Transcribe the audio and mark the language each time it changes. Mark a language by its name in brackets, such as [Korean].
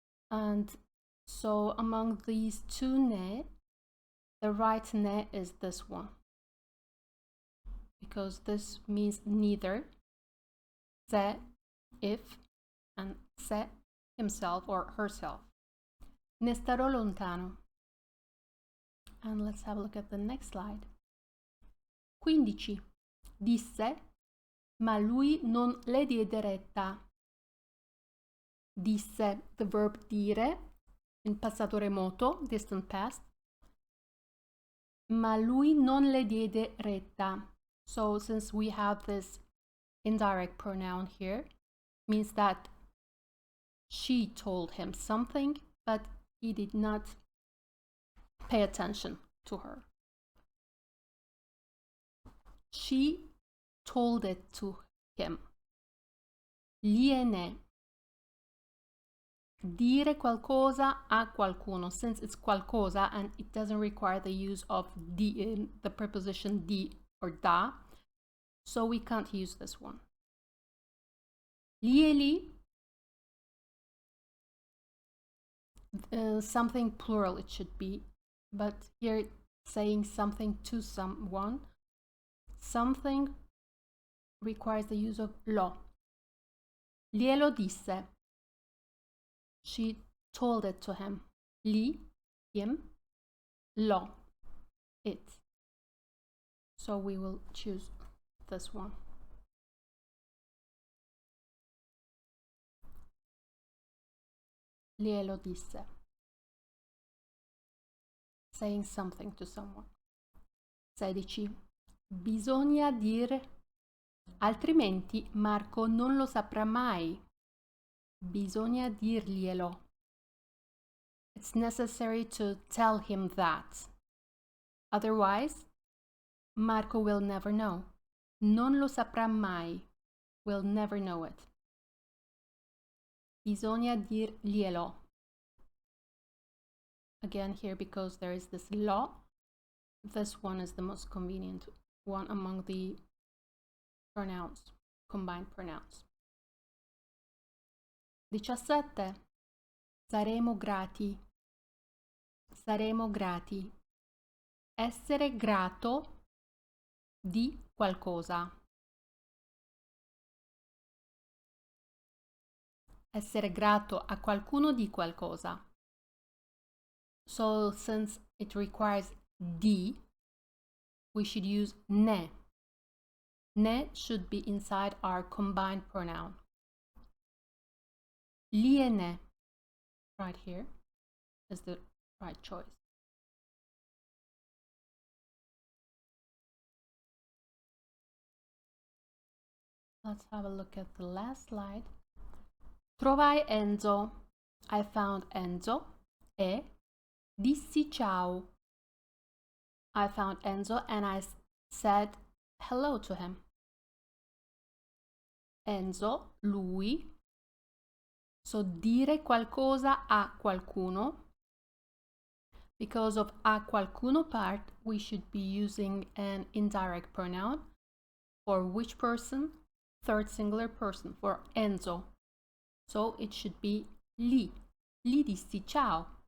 [English] And so among these two ne, the right ne is this one, because this means neither. Se, if, and se, himself or herself. [Italian] Ne starò lontano. [English] And let's have a look at the next slide. 15. [Italian] Disse, ma lui non le diede retta. [English] Disse, the verb dire, in passato remoto, distant past. [Italian] Ma lui non le diede retta. [English] So since we have this indirect pronoun here, means that she told him something, but he did not pay attention to her. She told it to him. Gliene. [Italian] Dire qualcosa a qualcuno. [English] Since it's qualcosa and it doesn't require the use of di, the preposition di or da, so we can't use this one. Glieli, something plural it should be, but here saying something to someone, something requires the use of lo. [Italian] Glielo disse. [English] She told it to him. Li, him, lo, it. So we will choose this one. [Italian] Glielo disse. [English] Saying something to someone. 16. [Italian] Bisogna dire, altrimenti Marco non lo saprà mai. Bisogna dirglielo. [English] It's necessary to tell him that. Otherwise, Marco will never know. [Italian] Non lo saprà mai. [English] Will never know it. [Italian] Bisogna dirglielo. [English] Again here, because there is this lo, this one is the most convenient one among the pronouns, combined pronouns. [Italian] 17. Saremo grati. Saremo grati. Essere grato di qualcosa. Essere grato a qualcuno di qualcosa. [English] So since it requires di, we should use ne. Ne should be inside our combined pronoun. Liene, right here, is the right choice. Let's have a look at the last slide. [Italian] Trovai Enzo. [English] I found Enzo [Italian] e dissi ciao. [English] I found Enzo and I said hello to him. Enzo, lui, [Italian] So dire qualcosa a qualcuno. [English] Because of a qualcuno part, we should be using an indirect pronoun. For which person? Third singular person, for Enzo. So it should be gli. [Italian] Gli dissi ciao.